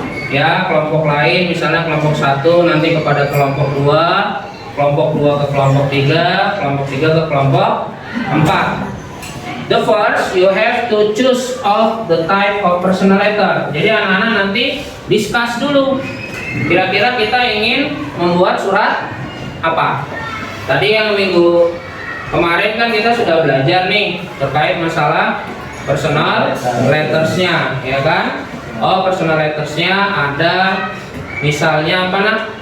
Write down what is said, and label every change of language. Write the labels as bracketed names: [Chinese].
[Indonesian] Ya, kelompok lain, misalnya kelompok 1 nanti kepada kelompok 2, kelompok 2 ke kelompok 3, kelompok 3 ke kelompok 4. [English] The first, you have to choose of the type of personal letter. [Indonesian] Jadi anak-anak nanti discuss dulu. Kira-kira kita ingin membuat surat apa? Tadi yang minggu kemarin kan kita sudah belajar nih terkait masalah personal lettersnya, ya kan? Oh, personal lettersnya ada misalnya apa nak?